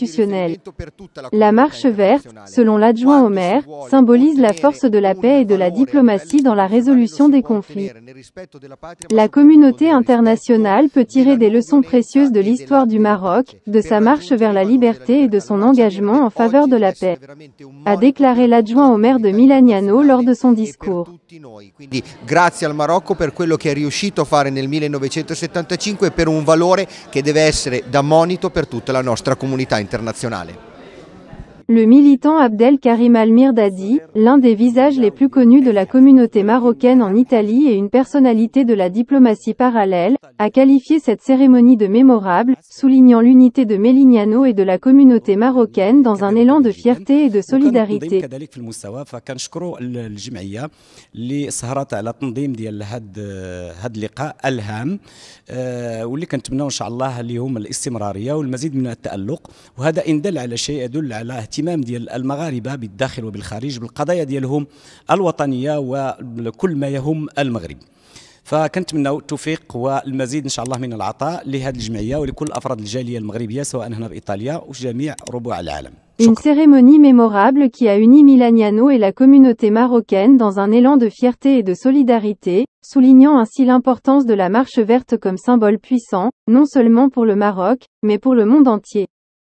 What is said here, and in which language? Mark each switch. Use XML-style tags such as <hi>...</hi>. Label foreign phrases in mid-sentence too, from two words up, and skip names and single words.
<fr>La Marche verte, selon l'adjoint au maire, symbolise la force de la paix paix et de la diplomatie dans la résolution des conflits. La communauté internationale peut tirer des leçons précieuses de l'histoire du Maroc, de sa marche vers la liberté et de son engagement en faveur de la paix, a déclaré l'adjoint au maire de Milagnano lors de son discours.</fr> <it>Quindi grazie al Marocco per quello che è riuscito a fare nel 1975 e per un valore che deve essere da monito per tutta la nostra comunità internazionale. Le militant Abdel Karim Al-Mirdadi, l'un des visages les plus connus de la communauté marocaine en Italie et une personnalité de la diplomatie parallèle, a qualifié cette cérémonie de mémorable, soulignant l'unité de Melignano et de la communauté marocaine dans un élan de fierté et de solidarité.</it> <ar>اهتمام ديال المغاربه بالداخل وبالخارج بالقضايا ديالهم الوطنيه وكل ما يهم المغرب. فكنتمناو التوفيق والمزيد ان شاء الله من العطاء لهذه الجمعيه ولكل افراد الجاليه المغربيه سواء هنا بايطاليا وجميع ربوع العالم.</ar> <fr>Une cérémonie mémorable qui a uni Milagnano et la communauté marocaine dans un élan de fierté et de solidarité, soulignant ainsi l'importance de la marche verte comme symbole puissant, non seulement pour le Maroc, mais pour le monde entier.</fr>